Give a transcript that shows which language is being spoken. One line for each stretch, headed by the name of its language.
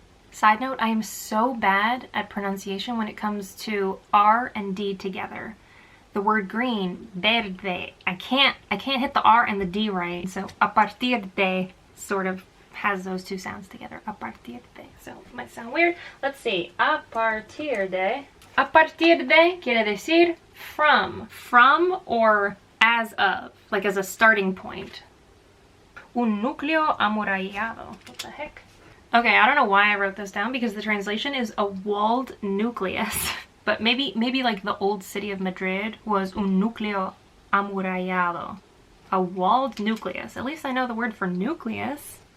English: Side note, I am so bad at pronunciation when it comes to R and D together. The word green, verde. I can't hit the R and the D right. So a partir de sort of has those two sounds together. A partir de. So it might sound weird. Let's see. A partir de.
Spanish: A partir de quiere decir from.
English: From or as of. Like as a starting point.
Spanish: Un núcleo amurallado.
English: What the heck? Okay, I don't know why I wrote this down because the translation is a walled nucleus. But maybe like the old city of Madrid was
Spanish: un núcleo amurallado,
English: a walled nucleus. At least I know the word for nucleus.